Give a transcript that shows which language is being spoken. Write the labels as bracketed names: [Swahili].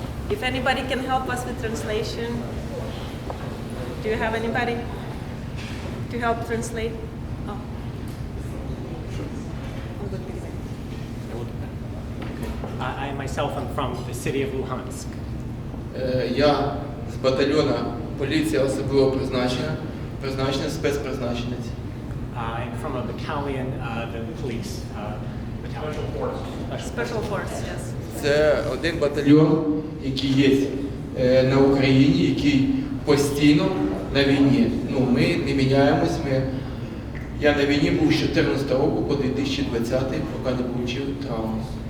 [English] If anybody can help us with translation, do you have anybody to help translate? Oh. I myself am from the city of Luhansk. [Ukrainian] Я з батальйона поліція особливого призначення, спецпризначенець. [English] I'm from a battalion, the police. Special force. Special force, yes. [Ukrainian] Це один батальйон, який є на Україні, який постійно на війні. Ми не міняємось. Я на війні був з 2014 року по 2020, поки не отримав травму.